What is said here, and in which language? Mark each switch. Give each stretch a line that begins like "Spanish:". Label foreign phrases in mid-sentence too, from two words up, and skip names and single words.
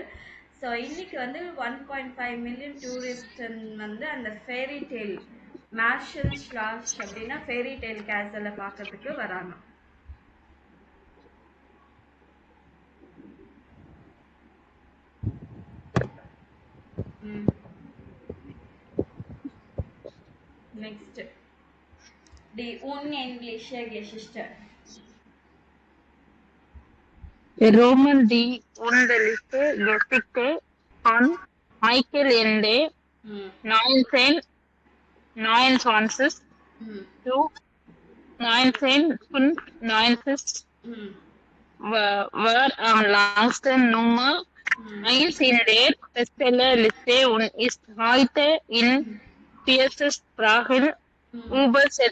Tamil: ஸோ இன்னைக்கு வந்து 1.5
English: million tourist
Tamil: வந்து அந்த
English: fairy tale
Tamil: மார்ஷல் ஸ்லாஷ் அப்படின்னா
English: fairy tale
Tamil: கேசலை பார்க்கறதுக்கு வராங்க.
English: next the unendliche Geschichte.
German: Roman die unendliche Geschichte von Michael Ende 1929 to 1995 war am langsten Nummer 1 in der Bestsellerliste und ist heute in 40 Sprachen übersetzt.